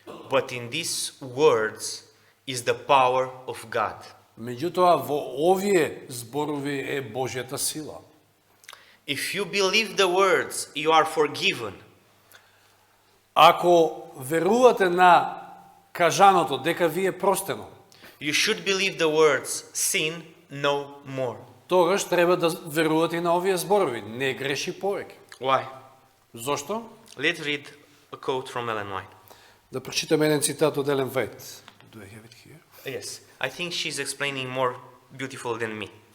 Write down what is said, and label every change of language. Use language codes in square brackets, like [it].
[en] But in these words is the power of God. [mk] Меѓутоа, во овие зборови е Божјата сила. [en] If you believe the words, you are forgiven. [mk] Ако верувате на кажаното дека ви е простено, [en] You should believe the words, sin no more. [mk] тогаш треба да верувате и на овие зборови. Не греши повеќе. [en] Why? [mk] Зошто? [en] Let's read a quote from Ellen White. [mk] Да прочитаме еден цитат од Елен Вајт. [en] Do I have it here? Yes, I think she's explaining more beautiful than me.